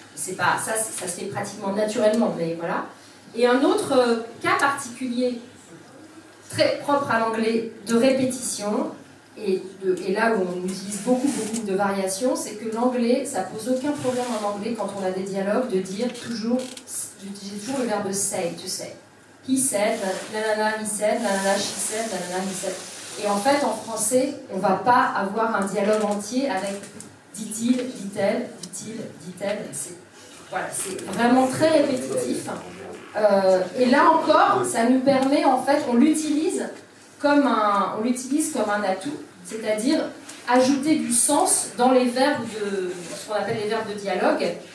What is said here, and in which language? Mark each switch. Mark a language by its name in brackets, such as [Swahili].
[French] C'est pas, ça se fait pratiquement naturellement, mais voilà. Et un autre cas particulier, très propre à l'anglais, de répétition, et là où on utilise beaucoup de variations, c'est que l'anglais, ça pose aucun problème en anglais quand on a des dialogues de dire d'utiliser toujours le verbe say, to say. [English] He said, nanana, he said, nanana, she said, nanana, he said. [French] Et en fait, en français, on ne va pas avoir un dialogue entier avec dit-il, dit-elle, dit-il, dit-elle. Voilà, c'est vraiment très répétitif. Et là encore, ça nous permet, en fait, on l'utilise comme un atout, c'est-à-dire ajouter du sens dans les verbes ce qu'on appelle les verbes de dialogue.